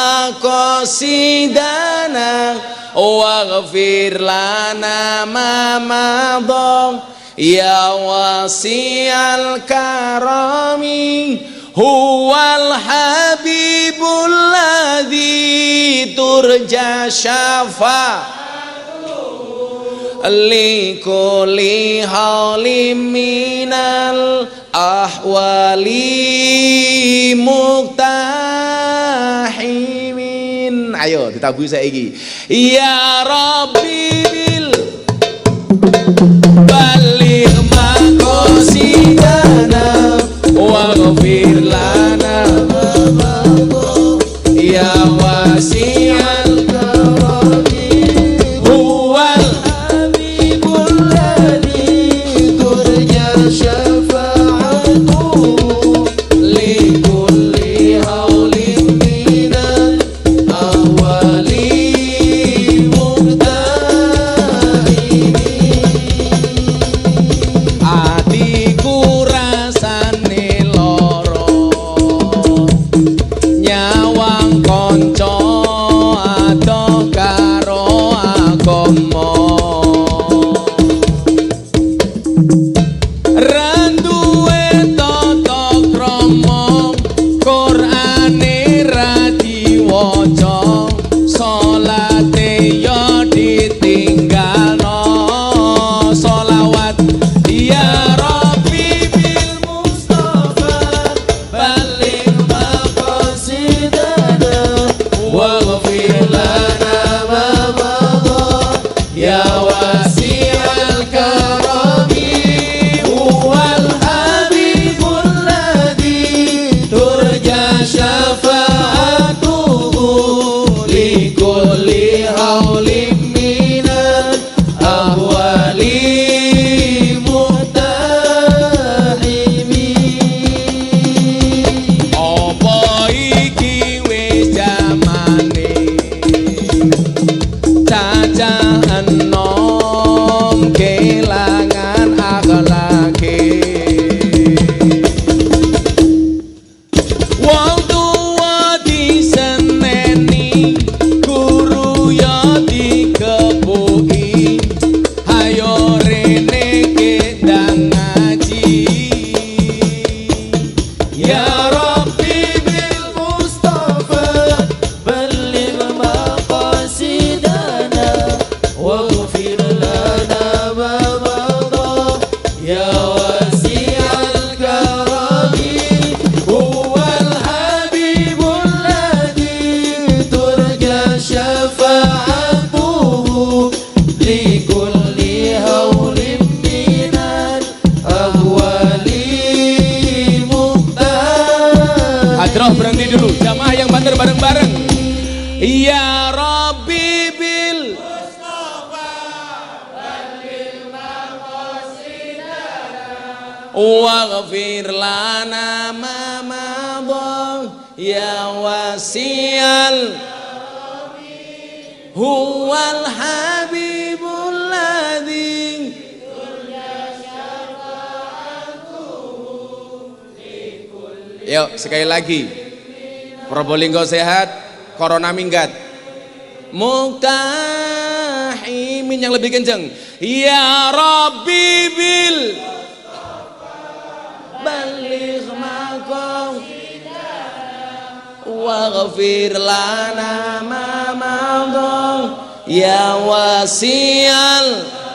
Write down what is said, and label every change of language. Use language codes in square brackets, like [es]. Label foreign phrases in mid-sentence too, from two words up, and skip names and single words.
[ar] مقاصدنا واغفر لنا ما مضى يا واسع الكرم هو الحبيب الذي ترجى شفاعته لكل هول من الأهوال مقتحم. [jv] Ayo ditabui saiki. [ar] يا رب بال بلغ مقاصدنا واغفر لنا يا واسع الكرم هو الحبيب الذي ترجى شفاعته لكل هول من الأهوال مقتحم. [jv] Atiku rasane loro nyawang konco adoh karo agama randuwe tata krama Qur'ane ra diwaca salate yo ditinggalno [ar] صلوات يا رب بالمصطفى بلغ مقاصدنا واغفر لنا ما مضى يا واسع الكرم هو الحبيب الذي ترجى شفاعته لكل هول من الأهوال مقتحم. [jv] Apa iki wis jamane cacah enom kelangan akhlake wong tuwa diseneni guru ya dikepuki ayo rene kendang ngaji [ar] يا رب بالمصطفى بلغ مقاصدنا واغفر لنا ما مضى يا واسع الكرم هو الحبيب الذي ترجى شفاعته لكل هول من الأهوال مقتحم. [id] Hadroh berhenti dulu, jamaah yang [jv] banter bareng-bareng. [ar] يا رب بالمصطفى بلغ مقاصدنا واغفر لنا ما مضى يا واسع هو الحبيب الذي [id] yuk sekali lagi. Probolinggo sehat, corona minggat. Muktahimin yang lebih kenceng. [ar] يا رب بال بلغ مقام واغفر لنا ما مضى يا واسع